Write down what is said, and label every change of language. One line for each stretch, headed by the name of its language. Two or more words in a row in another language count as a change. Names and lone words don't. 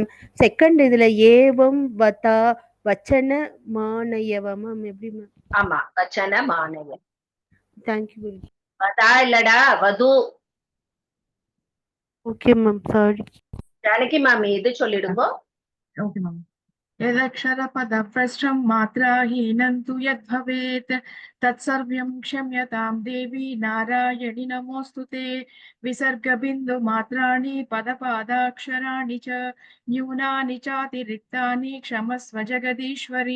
Tamil: செகண்ட் இதுல
Sanskrit: एवं वदा वचन मानयव
Tamil: மேம் எப்படி மேம்? ஆமா
Sanskrit: वचन मानय.
English: Thank you.
Tamil: வதா இல்லடா வது.
English: Okay ma'am sorry.
Tamil: ஜானகி மேம் இது சொல்லிடுங்க.
English: Okay ma'am.
Sanskrit: यदक्षरपदभ्रष्टं मात्राहीनं तु यद्भवेत् तत्सर्वं क्षम्यतां देवी नारायणि नमोऽस्तु ते। विसर्गबिन्दुमात्राणि पदपादाक्षराणि च न्यूनानि चातिरिक्तानि क्षमस्व जगदीश्वरी।